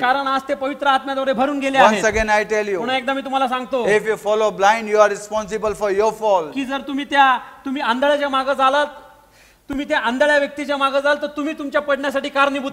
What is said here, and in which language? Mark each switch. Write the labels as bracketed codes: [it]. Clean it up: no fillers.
[mr] कारण आज ते पवित्र आत्म्याद्वारे भरून गेले [en] Once [mr] आहेत. [en] again I tell you, [mr] पुन्हा एकदा मी तुम्हाला सांगतो [en] if you follow blind, you are responsible for your fall. [mr] की जर तुम्ही आंधळ्याच्या मागे जालात, तुम्ही त्या आंधळ्या व्यक्तीच्या मागे जाल तर तुम्ही तुमच्या पडण्यासाठी कारणीभूत